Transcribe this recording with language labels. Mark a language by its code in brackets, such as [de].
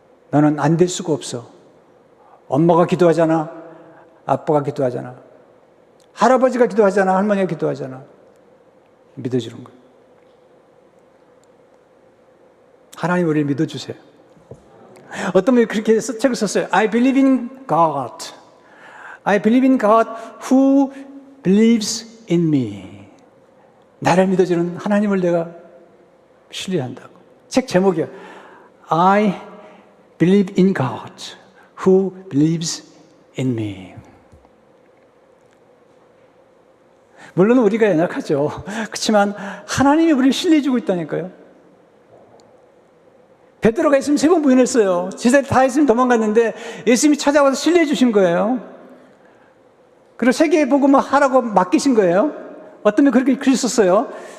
[ko] 너는 안 될 수가 없어. 엄마가 기도하잖아. 아빠가 기도하잖아. 할아버지가 기도하잖아. 할머니가 기도하잖아. 믿어주는 거예요. 하나님 우리를 믿어주세요. 어떤 분이 그렇게 책을 썼어요. [en] I believe in God. I believe in God who believes in me. [ko] 나를 믿어주는 하나님을 내가 신뢰한다고. 책 제목이요. [en] I believe in God who believes in me. [ko] 물론 우리가 연약하죠. 그렇지만 하나님이 우리를 신뢰해주고 있다니까요. 베드로가 예수님 3번 부인했어요. 제자들이 다 예수님 도망갔는데 예수님이 찾아와서 신뢰해 주신 거예요. 그리고 세계복음을 하라고 맡기신 거예요. 어떤 분이 그렇게 글 썼어요.